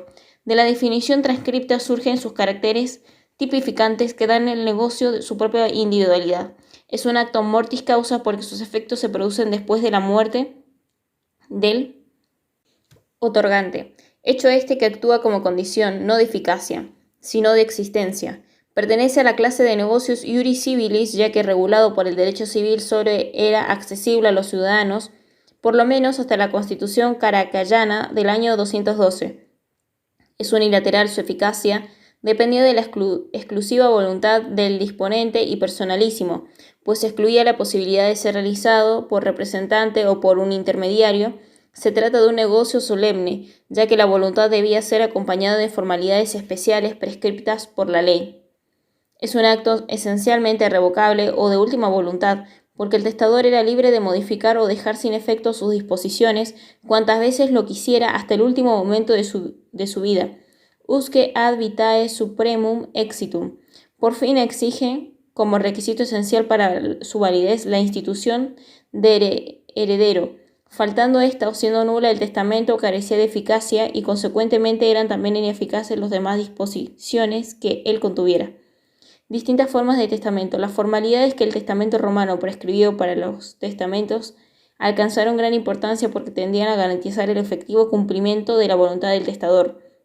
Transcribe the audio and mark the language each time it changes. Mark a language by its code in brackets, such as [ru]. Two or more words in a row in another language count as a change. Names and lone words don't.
[es] De la definición transcripta surgen sus caracteres tipificantes que dan al negocio su propia individualidad. Es un acto [la] mortis causa [es] porque sus efectos se producen después de la muerte del otorgante. Hecho este que actúa como condición, no de eficacia, sino de existencia. Pertenece a la clase de negocios [la] iuris civilis, [es] ya que regulado por el derecho civil solo era accesible a los ciudadanos, por lo menos hasta la Constitución caracayana del año 212. Es unilateral su eficacia, dependía de la exclusiva voluntad del disponente y personalísimo, pues excluía la posibilidad de ser realizado por representante o por un intermediario. Se trata de un negocio solemne, ya que la voluntad debía ser acompañada de formalidades especiales prescriptas por la ley. Es un acto esencialmente irrevocable o de última voluntad, porque el testador era libre de modificar o dejar sin efecto sus disposiciones cuantas veces lo quisiera hasta el último momento de su vida. [la] Usque ad vitae supremum exitum. [es] Por fin exige, como requisito esencial para su validez, la institución de heredero. Faltando esta o siendo nula el testamento, carecía de eficacia y consecuentemente eran también ineficaces las demás disposiciones que él contuviera. Distintas formas de testamento. Las formalidades que el testamento romano prescribió para los testamentos alcanzaron gran importancia porque tendían a garantizar el efectivo cumplimiento de la voluntad del testador.